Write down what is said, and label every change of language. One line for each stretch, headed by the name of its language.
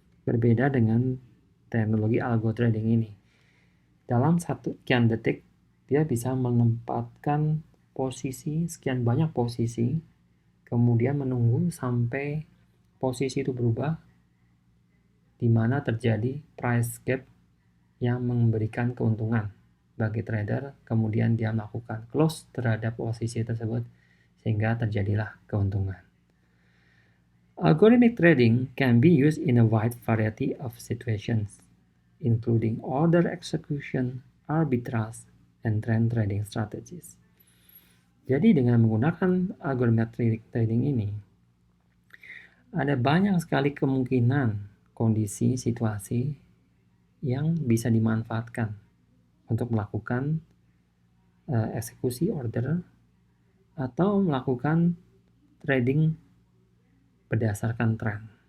Indonesian: Berbeda dengan teknologi algo trading ini. Dalam sekian detik, dia bisa menempatkan posisi, sekian banyak posisi, kemudian menunggu sampai posisi itu berubah, di mana terjadi price gap yang memberikan keuntungan bagi trader, kemudian dia melakukan close terhadap posisi tersebut sehingga terjadilah keuntungan.
English: Algorithmic trading can be used in a wide variety of situations, including order execution, arbitrage, and trend trading strategies.
Indonesian: Jadi dengan menggunakan algorithmic trading ini, ada banyak sekali kemungkinan kondisi, situasi yang bisa dimanfaatkan untuk melakukan eksekusi order atau melakukan trading berdasarkan tren.